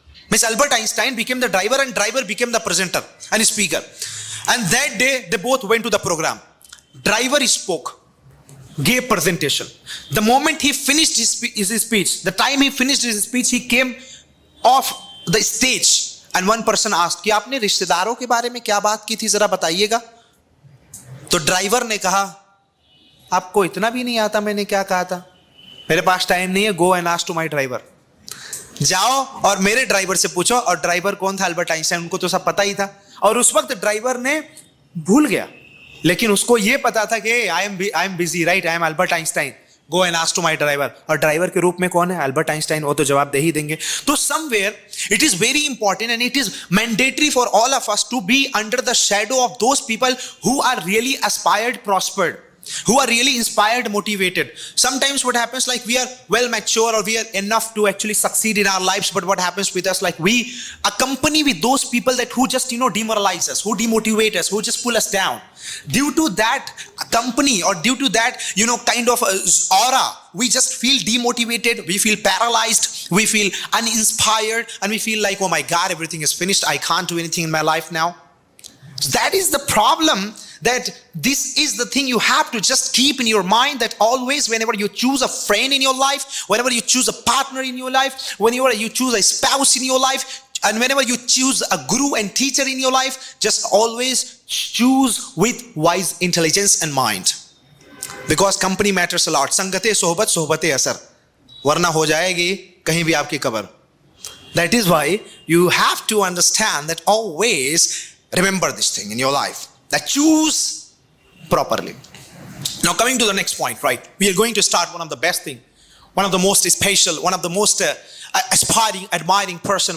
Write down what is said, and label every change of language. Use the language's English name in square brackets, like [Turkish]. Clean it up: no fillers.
[English] Means Albert Einstein became the driver and driver became the presenter and speaker. And that day, they both went to the program. Driver spoke, gave presentation. The moment he finished his speech, the time he finished his speech, he came off the stage. And one person asked, [Hindi] कि आपने रिश्तेदारों के बारे में क्या बात की थी, जरा बताइएगा. तो ड्राइवर ने कहा, आपको इतना भी नहीं आता मैंने क्या कहा था. मेरे पास टाइम नहीं है, [English] Go and ask to my driver. [Hindi] जाओ और मेरे ड्राइवर से पूछो. और ड्राइवर कौन था? Albert Einstein. उनको तो सब पता ही था. और उस वक्त ड्राइवर ने भूल गया, लेकिन उसको ये पता था कि [English] I am busy, right, आई एम Albert Einstein, go and ask to my driver. [Hindi] और ड्राइवर के रूप में कौन है? Albert Einstein. वो तो जवाब दे ही देंगे. तो [English] Somewhere it is very important and it is mandatory for all of us to be under the shadow of those people who are really aspired, prospered, who are really inspired, motivated. Sometimes what happens, like we are well mature or we are enough to actually succeed in our lives, but what happens with us, like we accompany with those people that who just demoralize us, who demotivate us, who just pull us down. Due to that company or due to that kind of aura, we just feel demotivated, we feel paralyzed, we feel uninspired, and we feel like, oh my God, everything is finished, I can't do anything in my life now. So that is the problem. That this is the thing you have to just keep in your mind, that always whenever you choose a friend in your life, whenever you choose a partner in your life, whenever you choose a spouse in your life, and whenever you choose a guru and teacher in your life, just always choose with wise intelligence and mind, because company matters a lot. [Hindi] संगते सोहबत सोहबते असर, वरना हो जाएगी कहीं भी आपकी कब्र. [English] That is why you have to understand that always remember this thing in your life, that choose properly. Now coming to the next point, right? We are going to start one of the best thing, one of the most special, one of the most aspiring, admiring person.